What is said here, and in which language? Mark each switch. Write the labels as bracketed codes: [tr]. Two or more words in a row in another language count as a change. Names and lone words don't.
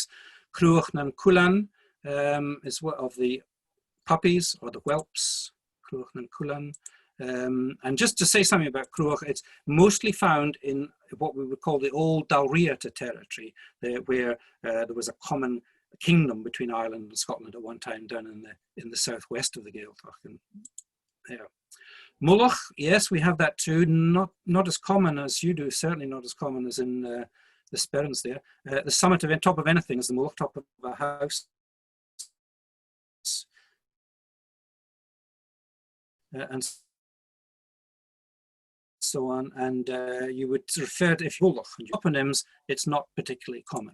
[en] Cruach nan Kulan is one of the puppies or the whelps. Cruach nan Kulan. And just to say something about Cruach, it's mostly found in what we would call the old Dalriata territory, where there was a common kingdom between Ireland and Scotland at one time, down in the southwest of the Ceilteacha. Yeah. Mullach, yes, we have that too. Not as common as you do, certainly not as common as in the Sperrins there. The summit of top of anything is the Mullach, top of a house. And so on, and you would refer to, if you look at toponyms, it's not particularly common.